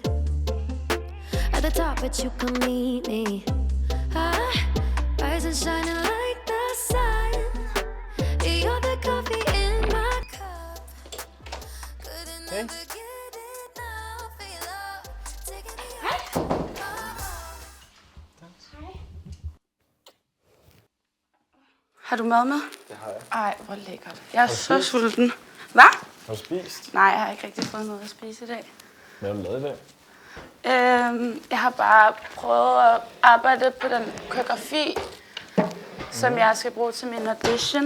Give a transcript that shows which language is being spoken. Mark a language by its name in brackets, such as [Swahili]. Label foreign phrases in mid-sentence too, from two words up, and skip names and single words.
[English] At the top, but you come meet me. Rise and shining like the sun. You're the coffee in my cup. Couldn't never get enough of your love. Taking me [Danish] Har du mad med? Det har jeg. Ej, hvor lækkert. Jeg er så sulten. Hvad? Har du spist? Nej, jeg har ikke rigtig fået noget at spise i dag. Hvad har du lavet i dag? Jeg har bare prøvet at arbejde på den koreografi, som jeg skal bruge til min audition.